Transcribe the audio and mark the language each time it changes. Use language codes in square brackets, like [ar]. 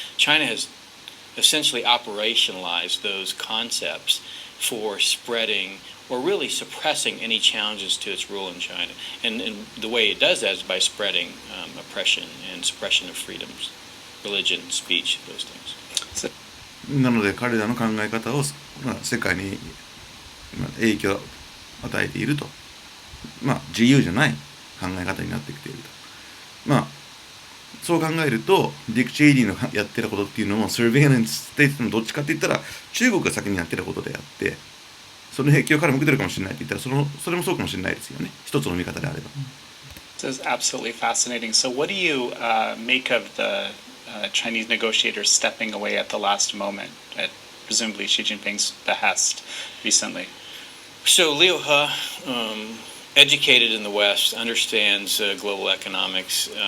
[en] China has essentially operationalized those concepts for spreading or really suppressing any challenges to its rule in China. And the way it does that is by spreading oppression and suppression of freedoms, religion, speech, those things. [ja] なので彼らの考え方を、世界に影響を与えていると、自由じゃない考え方になってきていると。そう考えるとディック・チェイリーのやってたことっていうのもサーベイランスステートのどっちかって言ったら中国が先にやってたことであって、その影響から向けてるかもしれないって言ったらそれもそうかもしれないですよね。一つの見方であれば。 [en] This is absolutely fascinating. So, what do you make of the Chinese negotiators stepping away at the last moment, at presumably Xi Jinping's behest recently? So Liu He, educated in the West, understands global economics.